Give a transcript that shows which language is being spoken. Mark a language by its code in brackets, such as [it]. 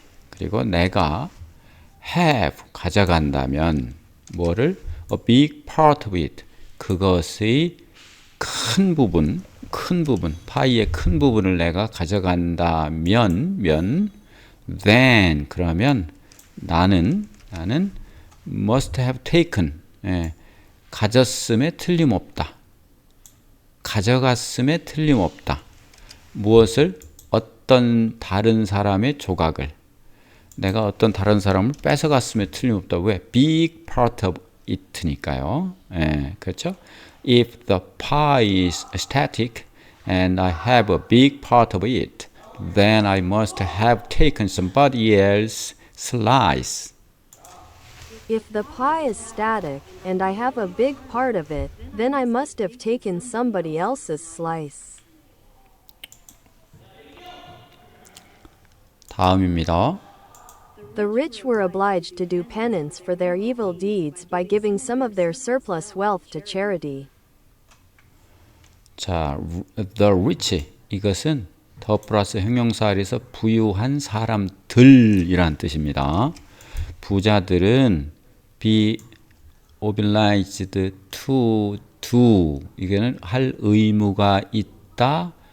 [ko] 그리고 내가 [en] have [ko] 가져간다면 뭐를 [en] a big part of it [ko] 그것의 큰 부분 파이의 큰 부분을 내가 가져간다면 [en] then [ko] 그러면 나는 [en] must have taken [ko] 가졌음에 틀림없다. 가져갔음에 틀림없다. 무엇을? 어떤 다른 사람의 조각을 내가 어떤 다른 사람을 뺏어갔음에 틀림없다. 왜? [en] Big part of it [ko] 니까요. 그렇죠? [en] If the pie is static and I have a big part of it, then I must have taken somebody else's slice. If the pie is static and I have a big part of it, then I must have taken somebody else's slice. [ko] 다음입니다. [en] The rich were obliged to do penance for their evil deeds by giving some of their surplus wealth to charity. [ko] 자, [en] the rich [ko] 이것은 더 플러스 형용사에서 부유한 사람들이란 뜻입니다. 부자들은 [en] be obliged to do [ko] 이거는 할 의무가 있다.